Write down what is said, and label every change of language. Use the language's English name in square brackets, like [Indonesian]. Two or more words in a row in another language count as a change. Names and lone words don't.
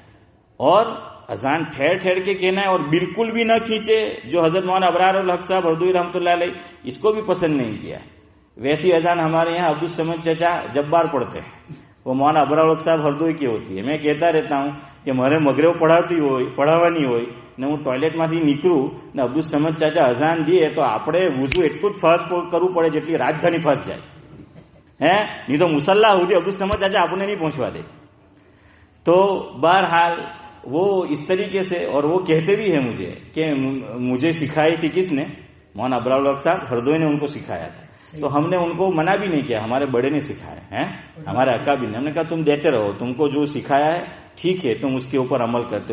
[Urdu] اور اذان ٹھہر ٹھہر کے کہنا ہے اور بالکل بھی نہ کھینچے، جو حضرت مولانا ابرار الحق صاحب ہردوئی رحمۃ اللہ علیہ اس کو بھی پسند نہیں کیا. ویسی اذان ہمارے یہاں عبدالصمد چچا جبار پڑھتے ہیں، وہ مولانا ابرار الحق صاحب ہردوئی کی ہوتی ہے. [Gujarati] میں کہتا رہتا ہوں کہ મારે મગરબ પઢાવવાની હોય ને હું ટોયલેટમાંથી નીકળું ને અબ્દુલ ચાચા અઝાન દીએ તો આપણે વુઝુ એટલું જ ફાસ્ટ કરવું પડે જેટલી રાજધાની ફાસ્ટ જાય હે, નહીં તો મુસલ્લા સુધી અબ્દુલ ચાચા આપણને નહીં પહોંચવા દે. [Urdu] تو بہرحال وہ اس طریقے سے، اور وہ کہتے بھی ہیں مجھے کہ مجھے سکھائی تھی کس نے؟ مولانا ابرار الحق صاحب ہردوئی نے ان کو سکھایا تھا. تو ہم نے ان کو منع بھی نہیں کیا، ہمارے بڑے نے سکھایا ہے، ہمارے اکابر نے. ہم نے کہا تم دیتے رہو، تم کو جو سکھایا ہے ٹھیک ہے، تم اس کے اوپر عمل کرتے.